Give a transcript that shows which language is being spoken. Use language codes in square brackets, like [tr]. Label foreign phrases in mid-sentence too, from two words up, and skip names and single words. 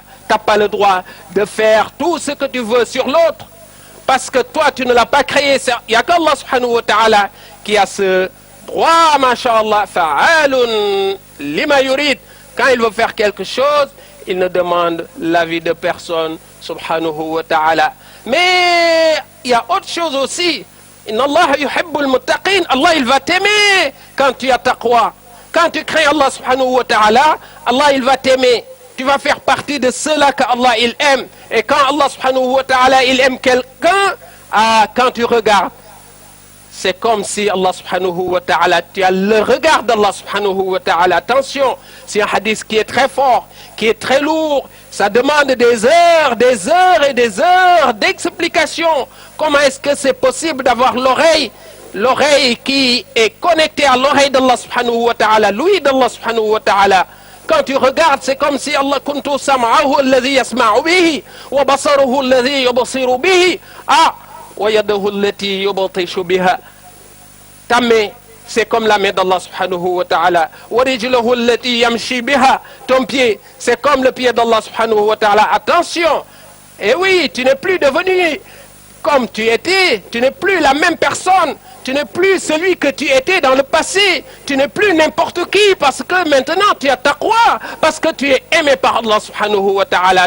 [fr] Tu n'as pas le droit de faire tout ce que tu veux sur l'autre, parce que toi tu ne l'as pas créé. Il n'y a qu'Allah [ar] سبحانه وتعالى [fr] qui a ce droit, masha'Allah, [ar] فعال لما يريد. [fr] Quand il veut faire quelque chose, il ne demande l'avis de personne, [ar] سبحانه وتعالى. [fr] Mais il y a autre chose aussi. [ar] إن الله يحب المتقين. [fr] Allah, il va t'aimer quand tu as taqwa. Quand tu crains Allah [ar] سبحانه وتعالى, [fr] Allah, il va t'aimer. Tu vas faire partie de ceux-là qu'Allah, il aime. Et quand Allah [ar] سبحانه وتعالى, [fr] il aime quelqu'un, quand tu regardes, c'est comme si Allah [ar] سبحانه وتعالى, [fr] tu as le regard d'Allah [ar] سبحانه وتعالى. [fr] Attention, c'est un hadith qui est très fort, qui est très lourd. Ça demande des heures et des heures d'explication. Comment est-ce que c'est possible d'avoir l'oreille qui est connectée à l'oreille d'Allah [ar] سبحانه وتعالى, [fr] l'ouïe d'Allah [ar] سبحانه وتعالى. [fr] Quand tu regardes, c'est comme si [ar] Allah كنت سمعه الذي يسمع به وبصره الذي يبصر به ويده التي يبطش بها. [fr] Ta main, c'est comme la main d'Allah [ar] سبحانه وتعالى. ورجله التي يمشي بها. [fr] Ton pied, c'est comme le pied d'Allah [ar] سبحانه وتعالى. [fr] Attention. Et oui, tu n'es plus devenu comme tu étais, tu n'es plus la même personne, tu n'es plus celui que tu étais dans le passé, tu n'es plus n'importe qui parce que maintenant tu as taqwa, parce que tu es aimé par Allah [ar] سبحانه وتعالى.